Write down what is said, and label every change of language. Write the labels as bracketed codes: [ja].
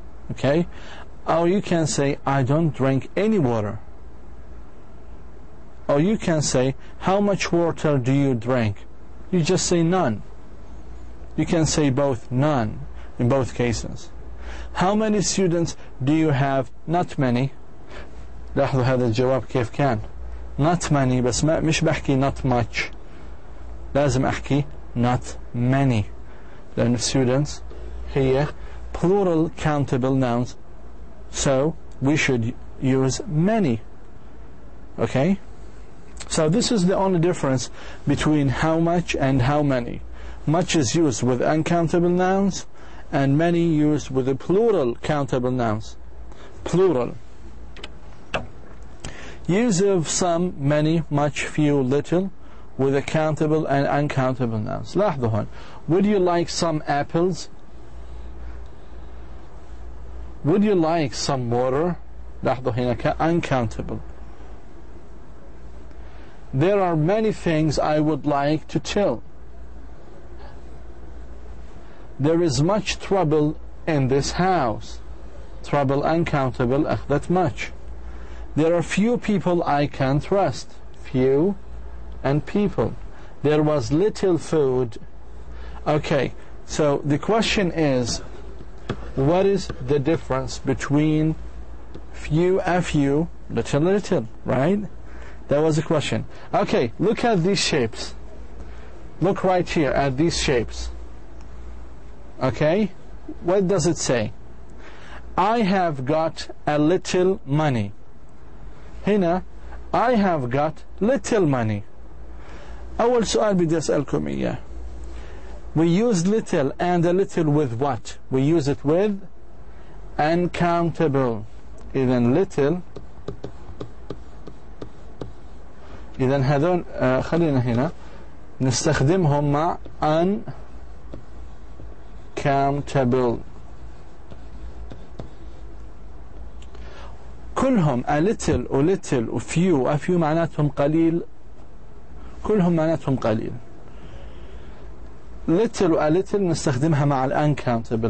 [en] Okay, or you can say I don't drink any water, or you can say how much water do you drink? You just say none. You can say both, none, in both cases. How many students do you have? Not many. [ar] لاحظوا هذا الجواب كيف كان. [en] Not many، [ar] بس مش بحكي [en] not much، [ar] لازم أحكي [en] not many، [ar] لأن [en] students [ar] هي [en] plural countable nouns, so we should use many. Okay, so this is the only difference between how much and how many. Much is used with uncountable nouns, and many used with the plural countable nouns. Plural. Use of some, many, much, few, little with the countable and uncountable nouns. [ar] لاحظوا هون. [en] Would you like some apples? Would you like some water? [ar] لاحظوا هنا uncountable. [en] There are many things I would like to tell. There is much trouble in this house. Trouble uncountable [ar] أخذت [en] much. There are few people I can trust. Few and people. There was little food. Okay, so the question is, what is the difference between few, a few, little, little, right? That was the question. Okay, look at these shapes. Look right here at these shapes. Okay, what does it say? I have got a little money. [ar] هنا [en] I have got little money. [ar] أول سؤال بدي أسألكم إياه. [en] We use little and a little with what? We use it with uncountable. [ar] إذن little. إذن هذول خلينا هنا نستخدمهم مع uncountable. كلهم a little و little و few a few معناتهم قليل. كلهم معناتهم قليل. little و a little نستخدمها مع ال uncountable.